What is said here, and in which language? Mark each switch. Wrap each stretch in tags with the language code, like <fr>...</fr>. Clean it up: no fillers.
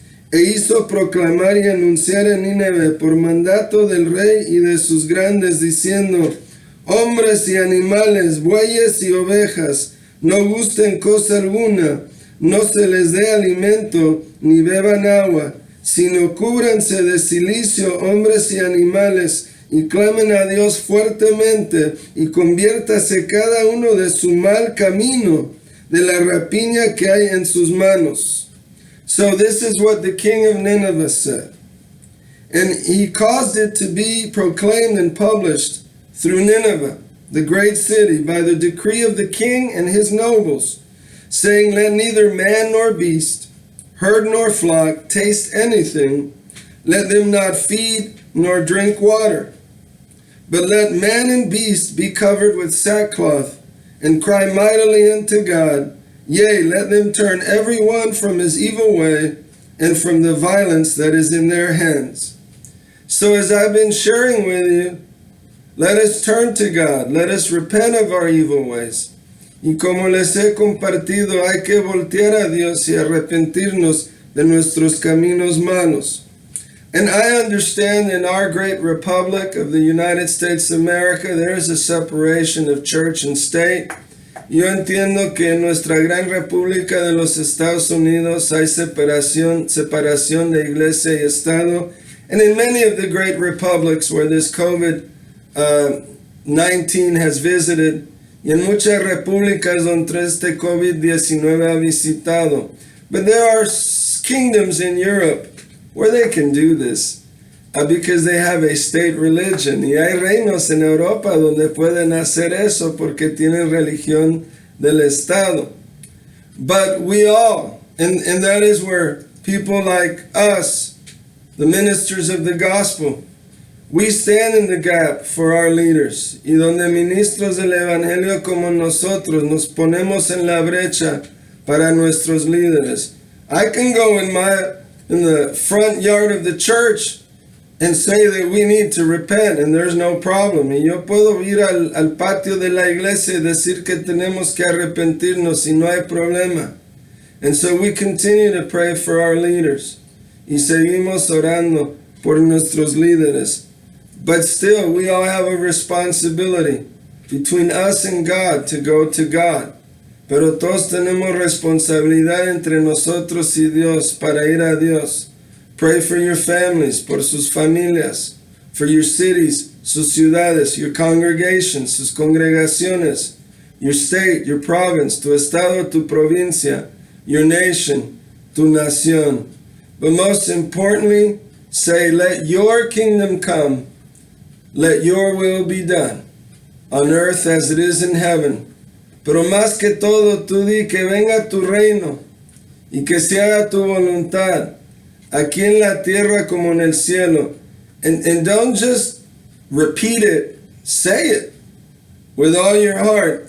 <es>E hizo proclamar y anunciar en Nínive por mandato del rey y de sus grandes, diciendo, hombres y animales, bueyes y ovejas, no gusten cosa alguna, no se les dé alimento, ni beban agua, sino cúbranse de cilicio hombres y animales, y clamen a Dios fuertemente, y conviértase cada uno de su mal camino, de la rapiña que hay en sus manos.</es> <en>So this is what the king of Nineveh said. And he caused it to be proclaimed and published through Nineveh, the great city, by the decree of the king and his nobles, saying, let neither man nor beast, herd nor flock, taste anything, let them not feed nor drink water. But let man and beast be covered with sackcloth, and cry mightily unto God. Yea, let them turn every one from his evil way, and from the violence that is in their hands. So as I've been sharing with you, let us turn to God. Let us repent of our evil ways.</en> <es>Y como les he compartido, hay que voltear a Dios y arrepentirnos de nuestros caminos malos.</es> <en>And I understand in our great republic of the United States of America, there is a separation of church and state.</en> <es>Yo entiendo que en nuestra gran república de los Estados Unidos hay separación de iglesia y Estado.</es> <en>And in many of the great republics where this COVID-19 has visited,</en> <es>y en muchas repúblicas donde este COVID-19 ha visitado.</es> <en>But there are kingdoms in Europe where they can do this because they have a state religion.</en> <es>Y hay reinos en Europa donde pueden hacer eso porque tienen religión del Estado.</es> <en>But we all, and that is where people like us, the ministers of the gospel, we stand in the gap for our leaders.</en> <es>Y donde ministros del evangelio como nosotros nos ponemos en la brecha para nuestros líderes.</es> <en>I can go in the front yard of the church and say that we need to repent and there's no problem.</en> <es>Y yo puedo ir al patio de la iglesia y decir que tenemos que arrepentirnos y no hay problema.</es> <en>And so we continue to pray for our leaders.</en> <es>Y seguimos orando por nuestros líderes.</es> <en>But still, we all have a responsibility between us and God to go to God.</en> <es>Pero todos tenemos responsabilidad entre nosotros y Dios para ir a Dios.</es> <en>Pray for your families,</en> <es>por sus familias,</es> <en>for your cities,</en> <es>sus ciudades,</es> <en>your congregations,</en> <es>sus congregaciones,</es> <en>your state, your province,</en> <es>tu estado, tu provincia,</es> <en>your nation,</en> <es>tu nación.</es> <en>But most importantly, say, let your kingdom come, let your will be done, on earth as it is in heaven.</en> <es>Pero más que todo, tú di que venga tu reino y que se haga tu voluntad, aquí en la tierra como en el cielo.</es> <en>And don't just repeat it, say it with all your heart.</en>